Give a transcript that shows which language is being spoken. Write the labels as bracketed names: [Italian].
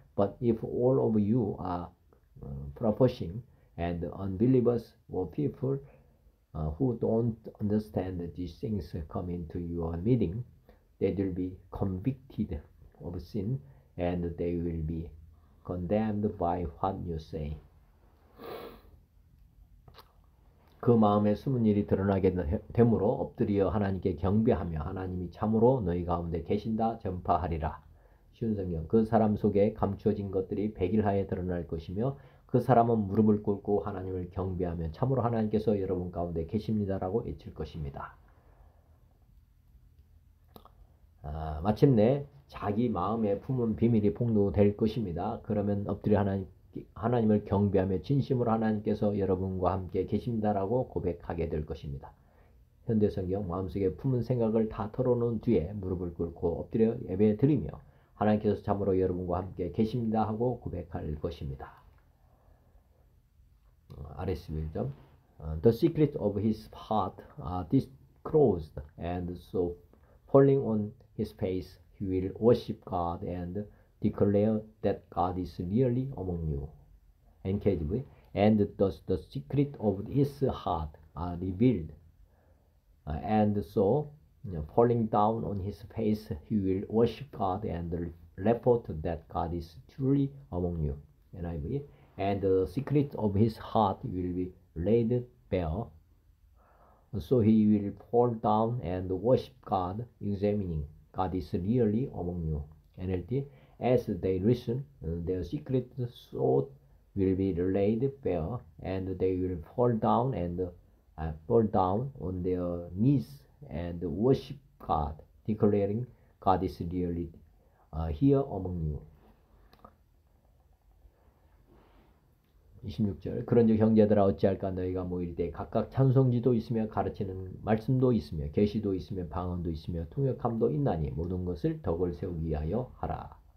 [English] But if all of you are prophesying and unbelievers or people who don't understand these things come into your meeting, they will be convicted of sin and they will be condemned by what you say. [Korean] 그 마음에 숨은 일이 드러나게 되므로 엎드려 하나님께 경배하며 하나님이 참으로 너희 가운데 계신다 전파하리라. 쉬운 성경. 그 사람 속에 감추어진 것들이 백일하에 드러날 것이며 그 사람은 무릎을 꿇고 하나님을 경배하며 참으로 하나님께서 여러분 가운데 계십니다라고 외칠 것입니다. 마침내 자기 마음에 품은 비밀이 폭로될 것입니다. 그러면 엎드려 하나님을 경배하며 진심으로 하나님께서 여러분과 함께 계십니다라고 고백하게 될 것입니다. 현대성경. 마음속에 품은 생각을 다 털어놓은 뒤에 무릎을 꿇고 엎드려 예배 드리며 하나님께서 참으로 여러분과 함께 계십니다 하고 고백할 것입니다. RS1점. [English] The secret of his heart are disclosed, and so falling on his face, he will worship God and declare that God is really among you. NKJV. And thus the secret of his heart are revealed, and so falling down on his face, he will worship God and report that God is truly among you. NIV. And the secret of his heart will be laid bare, so he will fall down and worship God, examining God is really among you. NLT. As they listen, their secret thought will be laid bare, and they will fall down on their knees and worship God, declaring God is really here among you. [Korean] 26절 그런즉 형제들아 어찌할까 너희가 모일 때 각각 찬송지도 있으며 가르치는 말씀도 있으며 계시도 있으며 방언도 있으며 통역함도 있나니 모든 것을 덕을 세우기 위하여 하라.